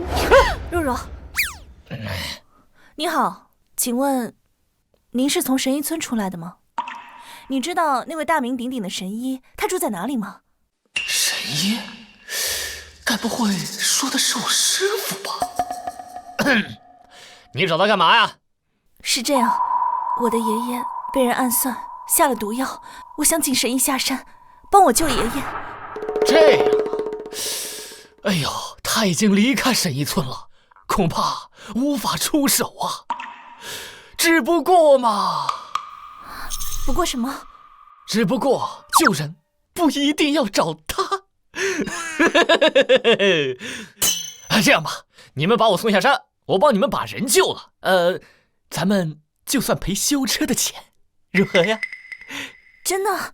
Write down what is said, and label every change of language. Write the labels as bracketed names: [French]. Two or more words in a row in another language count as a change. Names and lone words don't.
[Chinese] 若若，你好，請問您是從神醫村出來的嗎？你知道那位大名鼎鼎的神醫他住在哪裡嗎？神醫？該不會說的是我師父吧？你找他幹嘛呀？是這樣，我的爺爺被人暗算，下了毒藥，我想請神醫下山，幫我救爺爺。這樣，哎呦，他已經離開神醫村了，恐怕無法出手啊。只不過嘛，不過什麼？只不過救人不一定要找他。這樣吧，你們把我送下山，我幫你們把人救了。咱們就算賠修車的錢，如何呀？真的？